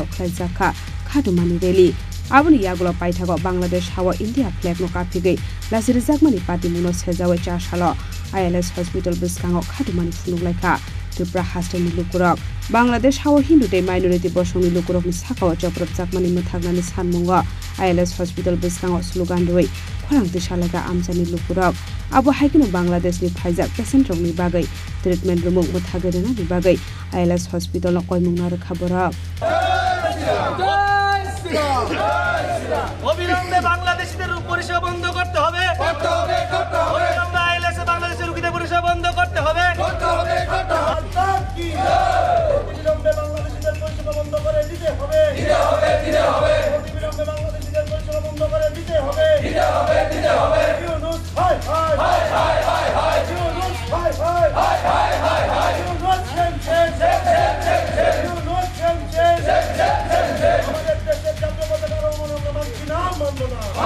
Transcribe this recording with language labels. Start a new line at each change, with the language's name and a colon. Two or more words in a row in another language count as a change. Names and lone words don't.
Kok Borok: khlaijaka khadumani reli aboni yagulo paithago Bangladesh hawa India flag no kafigai lasir jakmani party mungno sejawai cha shala ILS hospital biskango khadumani phunuglaika Tripura hasni lukurok Bangladesh hawa Hindu te minority bosong ni lukurok ni sakao choprap jakmani muthagnani sanmungo ILS hospital biskango slogan roi khorang tisalaga amjani lukurok abo haikino Bangladesh ni phaijak patient rok ni bagai treatment room muthagai rena ni bagai ILS hospital no koimung na rakha borok
Bangla: অবিলম্বে বাংলাদেশিদের পরিষেবা বন্ধ করতে হবে অবিলম্বে আইএলএস বাংলাদেশের রোগীদের পরিষেবা বন্ধ করতে হবে অবিলম্বে বাংলাদেশিদের পরিষেবা বন্ধ করে দিতে হবে অবিলম্বে বাংলাদেশিদের পরিষেবা বন্ধ করে দিতে হবে ইউনুস হাই হাই হাই হাই হাই হাই ইউনুস হাই হাই হাই হাই হাই হাই ইউনুস চেঞ্জ ইউনুস চেঞ্জ আমাদের দেশের জাতীয় পতাকা অবমাননা মানছি না মানব না